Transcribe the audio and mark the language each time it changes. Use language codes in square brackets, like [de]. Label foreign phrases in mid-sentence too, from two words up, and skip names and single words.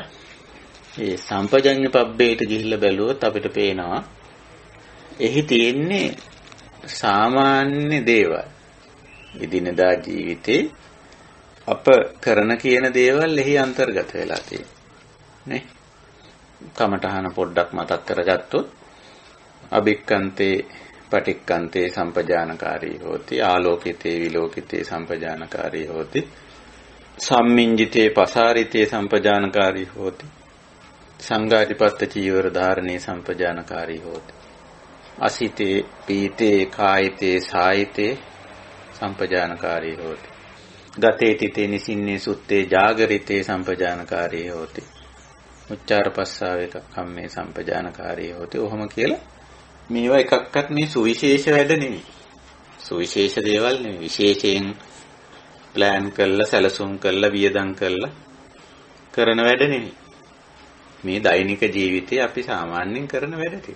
[si] මේ සම්පජඤ්ඤ පබ්බේට ගිහිල්ලා බැලුවොත් අපිට පේනවා එහි තියෙන්නේ සාමාන්‍ය දේවල්. එදිනදා ජීවිතේ අප කරන කියන දේවල් එහි අන්තර්ගත වෙලා තියෙනවා. නේ? කමඨහන පොඩ්ඩක් මතක් කරගත්තොත් [pi] අභික්ඛන්තේ පටික්ඛන්තේ සම්පජානකාරී හෝති ආලෝකිතේ විලෝකිතේ සම්පජානකාරී හෝති සම්මිඤ්ජිතේ පසාරිතේ සම්පජානකාරී හෝති සංඝාධිපත්ත චීවර ධාරණේ සම්පජානකාරී හෝති අසිතේ පීතේ කායිතේ සායිතේ සම්පජානකාරී හෝති ගතේ තිතේ නිසින්නේ සුත්තේ ජාගරිතේ සම්පජානකාරී හෝති උච්චාර පස්සාවේ කම්මේ සම්පජානකාරී හෝති. [si] ඔහොම කියලා මේවා එකක්වත් මේ සුවිශේෂ වැඩ නෙමෙයි. සුවිශේෂ දේවල් නෙමෙයි. විශේෂයෙන් ප්ලෑන් කරලා සැලසුම් කරලා වියදම් කරලා කරන වැඩ නෙමෙයි. මේ දෛනික ජීවිතේ අපි සාමාන්‍යයෙන් කරන වැඩ ටික.